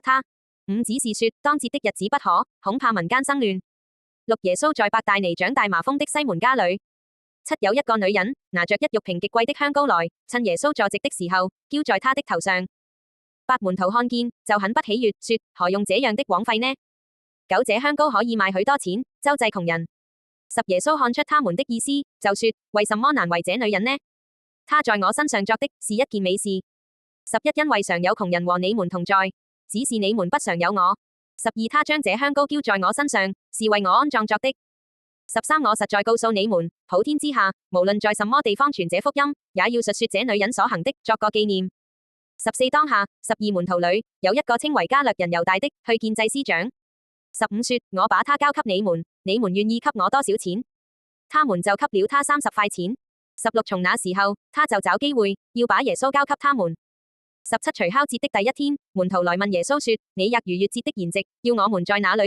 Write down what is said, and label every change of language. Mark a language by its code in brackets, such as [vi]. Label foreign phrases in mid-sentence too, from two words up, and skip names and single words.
[zh] 他。5只是說，當節的日子不可，恐怕民間生亂。6耶穌在伯大尼長大麻風的西門家裏。7有一個女人拿着1玉瓶極貴的香膏來，趁耶穌坐席的時候，澆在他的頭上。8門徒看見，就很不喜悅，說：何用這樣的枉費呢？9這香膏可以賣許多錢，周濟窮人。10耶穌看出他們的意思，就說：為什麼難為這女人呢？她在我身上作的是一件美事。11因為常有窮人和你們同在，只是你們不常有我。12他將這香膏澆在我身上，是為我安葬作的。13我實在告訴你們，普天之下，無論在什麼地方傳這福音，也要述說這女人所行的，作個紀念。14當下，12門徒裏有一個稱為加略人猶大的，去見祭司長。15說：我把他交給你們，你們願意給我多少錢？他們就給了他30塊錢。16從那時候，他就找機會要把耶穌交給他們。17除酵節的第1天，門徒來問耶穌說：你逾越節的筵席，要我們在哪裏